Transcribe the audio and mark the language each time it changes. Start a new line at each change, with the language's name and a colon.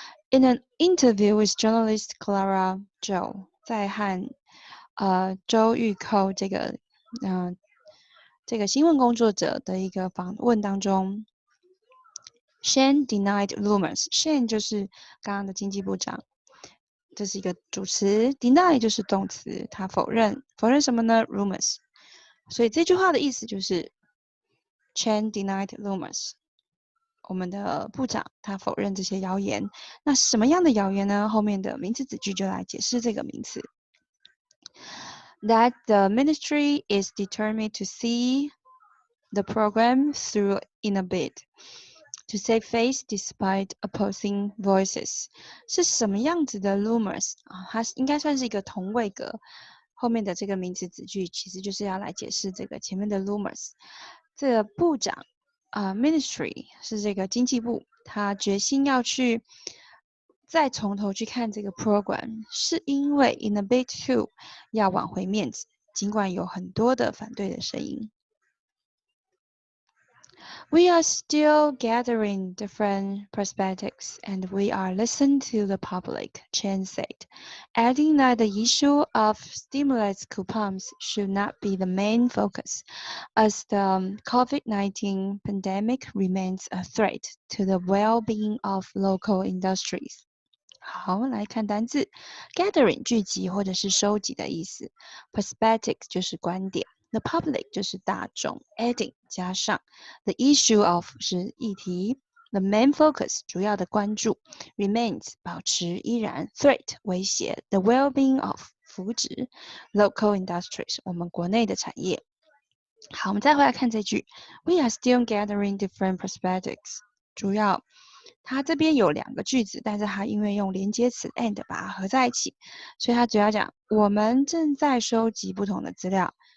English: In an interview with journalist Clara Zhou，
Chinese: 在和周玉蔻这个新闻工作者的一个访问当中 ，
English: Shane denied rumors。
Chinese: Shane 就是刚刚的经济部长，这是一个主词 ，deny 就是动词，他否认什么呢 ？rumors。所以这句话的意思就是
English: Shane denied rumors。
Chinese: 我们的部长他否认这些谣言。那什么样的谣言呢？后面的名词子句就来解释这个名词。
English: That the ministry is determined to see the program through in a bid to save face despite opposing voices
Chinese: 是什么样子的 rumors 它应该算是一个同位格，后面的这个名词子句其实就是要来解释这个前面的 rumors。这个部长ministry 是这个经济部，他决心要去再从头去看这个 program， 是因为 in a bid to 要挽回面子，尽管有很多的反对的声音。
English: We are still gathering different perspectives and we are listening to the public, Chen said, adding that the issue of stimulus coupons should not be the main focus, as the COVID-19 pandemic remains a threat to the well-being of local industries.
Chinese: 好，来看单字 gathering 聚集或者是收集的意思 ，perspective 就是观点。 The public 就是大众 ，adding 加上 ，the issue of 是议题 ，the main focus 主要的关注 ，remains 保持依然 ，threat 威胁 ，the well-being of 福祉 ，local industries 我们国内的产业。好，我们再回来看这句 ，
English: We are still gathering different perspectives，
Chinese: 主要它这边有两个句子，但是它因为用连接词 and 把它合在一起，所以它主要讲我们正在收集不同的资料。